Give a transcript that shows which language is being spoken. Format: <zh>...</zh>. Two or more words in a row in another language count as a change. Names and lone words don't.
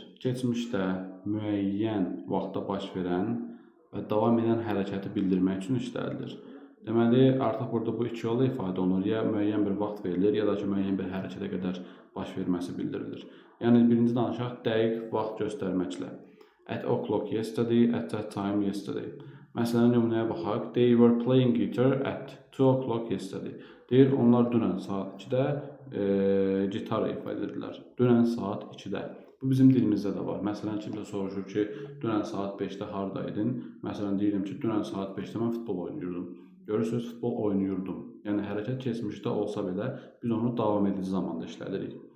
<az>Keçmişdə müəyyən vaxtda baş verən və davam edən hərəkəti bildirmək üçün işlədilir. Deməli, artıq burada bu iki yolla ifadə olunur. Ya müəyyən bir vaxt verilir, ya da ki, müəyyən bir hərəkətə qədər baş verməsi bildirilir. Yəni, birinci danışaq dəqiq vaxt göstərməklə.</az> <en>At o'clock yesterday, at that time yesterday.</en> <az>Məsələn, nümunəyə baxaq.</az> <en>They were playing guitar at 2 o'clock yesterday.</en> <az>Deyir, onlar dünən saat 2-də gitar ifadə edirlər. Dünən saat 2-də. Bu bizim dilimizdə də var. Məsələn, kimsə soruşur ki, dünən saat 5-də haradaydın? Məsələn, deyirəm ki, dünən saat 5-də mən futbol oynayırdım. Görürsünüz, futbol oynayırdım. Yəni, hərəkət keçmişdə olsa belə, biz onu davam edici zamanda işlədirik.</az>